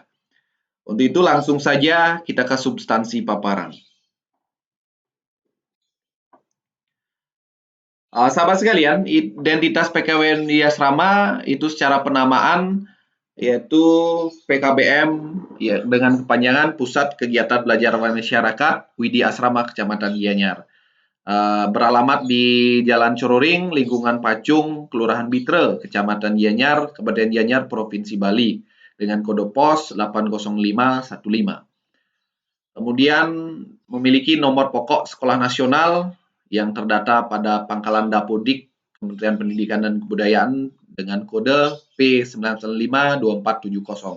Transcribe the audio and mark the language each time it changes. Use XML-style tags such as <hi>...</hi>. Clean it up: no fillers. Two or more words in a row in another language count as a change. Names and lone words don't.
<id>Untuk itu langsung saja kita ke substansi paparan. Sahabat sekalian, identitas PKBM Widya Sarama itu secara penamaan yaitu PKBM ya, dengan kepanjangan Pusat Kegiatan Belajar Masyarakat Widya Asrama Kecamatan Gianyar. Beralamat di Jalan Cororing, lingkungan Pacung, Kelurahan Bitre, Kecamatan Gianyar, Kabupaten Gianyar, Provinsi Bali, dengan kode pos 80515. Kemudian memiliki nomor pokok sekolah nasional yang terdata pada Pangkalan Dapodik Kementerian Pendidikan dan Kebudayaan dengan kode P9952470.</id>